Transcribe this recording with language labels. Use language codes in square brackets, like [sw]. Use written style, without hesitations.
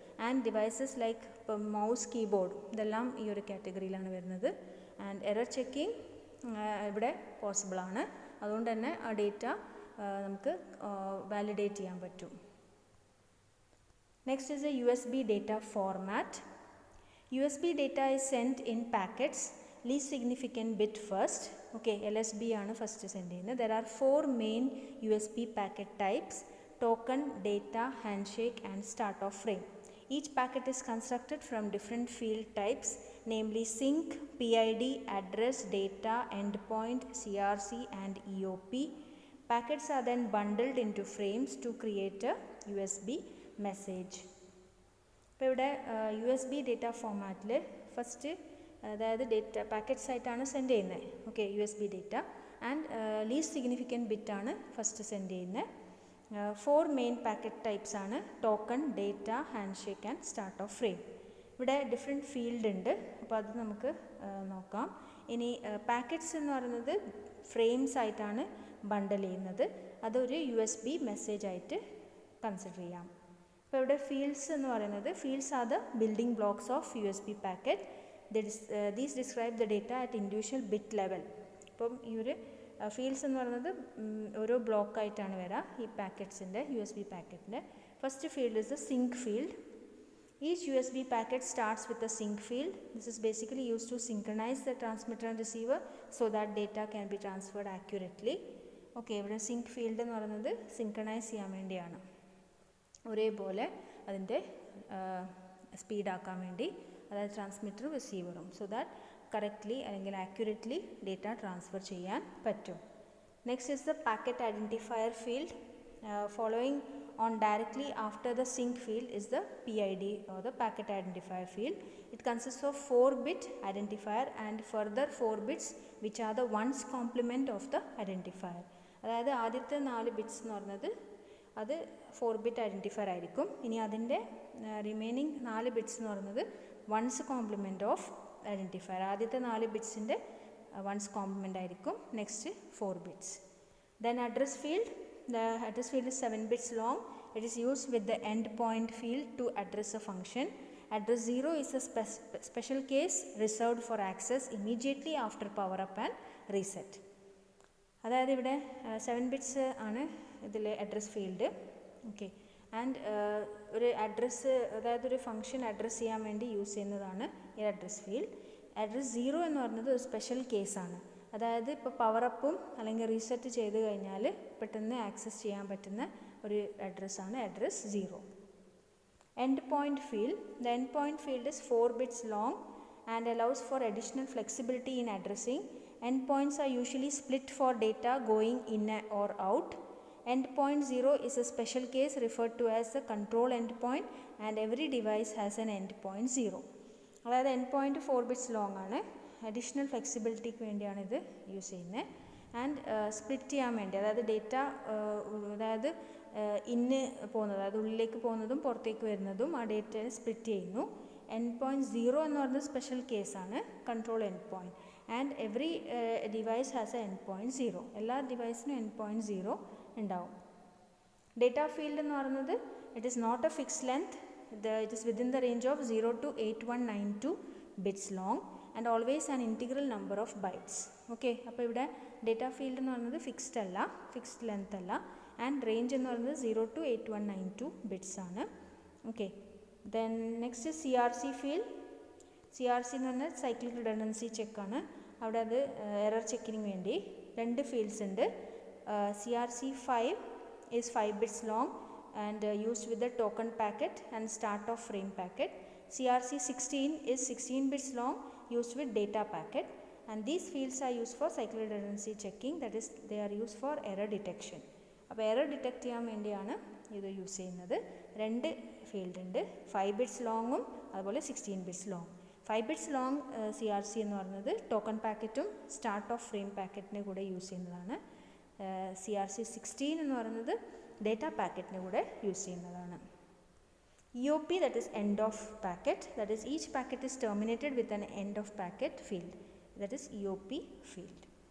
[ml] And devices like ഇപ്പം mouse, keyboard ഇതെല്ലാം ഈ ഒരു കാറ്റഗറിയിലാണ് വരുന്നത്. ആൻഡ് എറർ ചെക്കിങ് ഇവിടെ പോസിബിളാണ്. അതുകൊണ്ട് തന്നെ ആ ഡേറ്റ നമുക്ക് വാലിഡേറ്റ് ചെയ്യാൻ പറ്റും. [en] Next is a USB data format. USB data is sent in packets, least significant bit first. [ml] Okay, LSB ആണ് ഫസ്റ്റ് സെൻഡ് ചെയ്യുന്നത്. [en] There are 4 main USB packet types: token, data, handshake and start of frame. Each packet is constructed from different field types, namely sync, PID, address, data, endpoint, CRC and EOP. Packets are then bundled into frames to create a USB message. [ml] ഇപ്പോൾ ഇവിടെ USB data ഫോമാറ്റിൽ first അതായത് data packets ആയിട്ടാണ് send ചെയ്യുന്നത്. Okay, USB data and least significant ബിറ്റാണ് first send ചെയ്യുന്നത്. 4 main packet types ആണ്: token, data, handshake and start of frame. ഇവിടെ different field ഉണ്ട്, അപ്പോൾ അത് നമുക്ക് നോക്കാം. ഇനി പാക്കറ്റ്സ് എന്ന് പറയുന്നത് ഫ്രെയിംസ് ആയിട്ടാണ് ബണ്ടൽ ചെയ്യുന്നത്. അതൊരു USB മെസ്സേജ് ആയിട്ട് കൺസിഡർ ചെയ്യാം. അപ്പോൾ ഇവിടെ ഫീൽഡ്സ് എന്ന് പറയുന്നത് [en] Fields are the building blocks of USB packet. These describe the data at individual bit level. [ml] അപ്പം ഈ ഒരു ഫീൽഡ്സ് എന്ന് പറയുന്നത് ഓരോ ബ്ലോക്കായിട്ടാണ് വരിക ഈ പാക്കറ്റ്സിൻ്റെ USB പാക്കറ്റിൻ്റെ. [en] First field is the sync field. Each USB packet starts with a sync field. This is basically used to synchronize the transmitter and receiver so that data can be transferred accurately. [ml] Okay, ഇവിടെ sync field എന്ന് പറയുന്നത് synchronise ചെയ്യാൻ വേണ്ടിയാണ്, ഒരേപോലെ അതിൻ്റെ സ്പീഡാക്കാൻ വേണ്ടി, അതായത് ട്രാൻസ്മിറ്ററും റിസീവറും, so that correctly അല്ലെങ്കിൽ ആക്യുറേറ്റ്ലി ഡേറ്റ ട്രാൻസ്ഫർ ചെയ്യാൻ പറ്റും. [en] Next is the packet identifier field. Following on directly after the sync field is the PID or the packet identifier field. It consists of 4-bit identifier and further 4 bits which are the ones complement of the identifier. [ml] അതായത് ആദ്യത്തെ 4 bits എന്ന് പറയുന്നത് അത് 4-bit identifier ആയിരിക്കും. ഇനി അതിൻ്റെ remaining 4 bits എന്ന് പറയുന്നത് വൺസ് കോംപ്ലിമെൻറ്റ് ഓഫ് ഐഡൻറ്റിഫയർ. ആദ്യത്തെ 4 ബിറ്റ്സിൻ്റെ വൺസ് കോംപ്ലിമെൻ്റ് ആയിരിക്കും. [en] Next 4 bits. Then address field. The address field is 7 bits long. It is used with the endpoint field to address a function. Address 0 is a special case reserved for access immediately after power up and reset. [ml] അതായത് ഇവിടെ 7 bits ആണ് ഇതിലെ address field. Okay, and ഒരു address, അതായത് ഒരു function address ചെയ്യാൻ വേണ്ടി use ചെയ്യുന്നതാണ് ഈ അഡ്രസ് ഫീൽഡ്. അഡ്രസ് 0 എന്ന് പറയുന്നത് ഒരു സ്പെഷ്യൽ കേസാണ്. അതായത് ഇപ്പോൾ പവർ അപ്പും അല്ലെങ്കിൽ റീസെറ്റ് ചെയ്ത് കഴിഞ്ഞാൽ പെട്ടെന്ന് ആക്സസ് ചെയ്യാൻ പറ്റുന്ന ഒരു അഡ്രസ്സാണ് address 0. End point field. [en] The end point field is 4 bits long and allows for additional flexibility in addressing. End points are usually split for data going in or out. End point 0 is a special case referred to as the control endpoint and every device has an end point 0. [ml] അതായത് end point 4 bits long ആണ്. Additional ഫ്ലെക്സിബിലിറ്റിക്ക് വേണ്ടിയാണ് ഇത് use ചെയ്യുന്നത്. And split ചെയ്യാൻ വേണ്ടി, അതായത് data അതായത് ഇന്ന് പോകുന്നത്, അതായത് ഉള്ളിലേക്ക് പോകുന്നതും പുറത്തേക്ക് വരുന്നതും ആ ഡേറ്റയെ സ്പ്ലിറ്റ് ചെയ്യുന്നു. എൻഡ് പോയിൻറ്റ് 0 എന്ന് പറയുന്നത് സ്പെഷ്യൽ കേസാണ്, control end point. [en] And every device has a end point 0. [ml] എല്ലാ ഡിവൈസിനും എൻഡ് പോയിൻറ്റ് 0 ഉണ്ടാവും. ഡേറ്റ ഫീൽഡ് എന്ന് പറയുന്നത് [en] It is not a fixed length. It is within the range of 0 to 8192 bits long and always an integral number of bytes. [ml] Okay, അപ്പോൾ ഇവിടെ data field എന്ന് പറയുന്നത് fixed അല്ല, fixed length അല്ല. And range എന്ന് പറയുന്നത് 0 to 8192 ബിറ്റ്സ് ആണ്. Okay, then next CRC field. CRC എന്ന് പറഞ്ഞാൽ സൈക്ലിക് റിഡൻഡൻസി ചെക്കാണ്. അവിടെ അത് എറർ ചെക്കിന് വേണ്ടി 2 ഫീൽഡ്സ് ഉണ്ട്. [en] CRC5 is 5 bits long and used with the token packet and start of frame packet. CRC16 is 16 bits long used with data packet, and these fields are used for cyclic redundancy checking, that is they are used for error detection. [ml] അപ്പോൾ error detect ചെയ്യാൻ വേണ്ടിയാണ് ഇത് use ചെയ്യുന്നത്. 2 field ഉണ്ട്, 5 bits ലോങ്ങും അതുപോലെ 16 bits long. 5 bits long CRC എന്ന് പറയുന്നത് token പാക്കറ്റും start of frame പാക്കറ്റിനെ കൂടെ യൂസ് ചെയ്യുന്നതാണ്. CRC16 എന്ന് പറയുന്നത് ഡേറ്റ പാക്കറ്റിനെ കൂടെ യൂസ് ചെയ്യുന്നതാണ്. [en] EOP, that is end of packet, that is each packet is terminated with an end of packet field, that is EOP field.